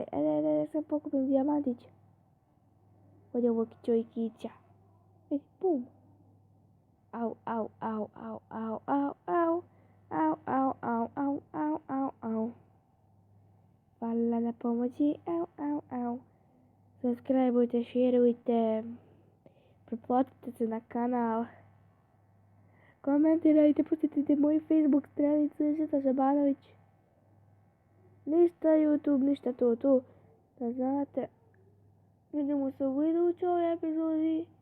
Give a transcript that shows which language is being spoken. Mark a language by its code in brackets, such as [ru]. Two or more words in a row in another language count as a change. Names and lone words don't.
[bs] Ajde, sam pokupim dijamantić. Ovdje ovo kićo i kića. Vidi, bum. Au, au, au, au, au, au, au. Au, au, au, au, au, au, au. Hvala na pomoći. Au, au, au. Subscribeujte, šerujte. Pretplatite se na kanal. Komentirajte, posjetite moju Facebook stranicu Žeta Žabanović. Ništa YouTube, ništa to. Da znate. Vidimo se u idućoj epizodi.